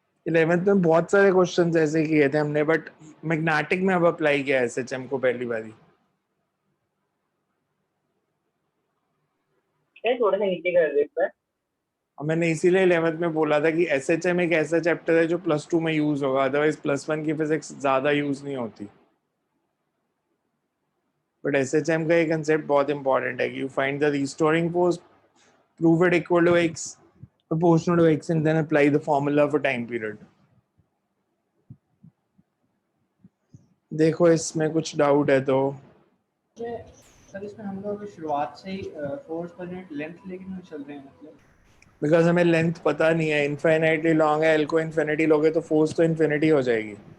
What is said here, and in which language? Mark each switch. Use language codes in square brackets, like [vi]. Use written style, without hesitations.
[hi] 11th में बहुत सारे क्वेश्चंस ऐसे किए थे हमने, बट मैग्नेटिक में अब अप्लाई किया SHM को पहली बारी। थोड़ा सा नीचे कर दे पर। और मैंने इसीलिए 11th में बोला था कि SHM एक ऐसा चैप्टर है जो +2 में यूज होगा, अदरवाइज +1 की फिजिक्स ज्यादा यूज नहीं होती। बट SHM का ये कंसेप्ट बहुत इंपॉर्टेंट है कि [en] You find the restoring force, prove it equal to x, proportional to x, and then apply the formula for time period। [hi] देखो इसमें कुछ डाउट है तो सर इसमें हम लोग शुरुआत से ही फोर्स पर यूनिट लेंथ लेके नहीं चल रहे हैं मतलब। बिकॉज हमें लेंथ पता नहीं है, इनफाइनाइटली लॉन्ग है, एल को इन्फिनिटी लोगे तो फोर्स तो इन्फिनिटी हो जाएगी।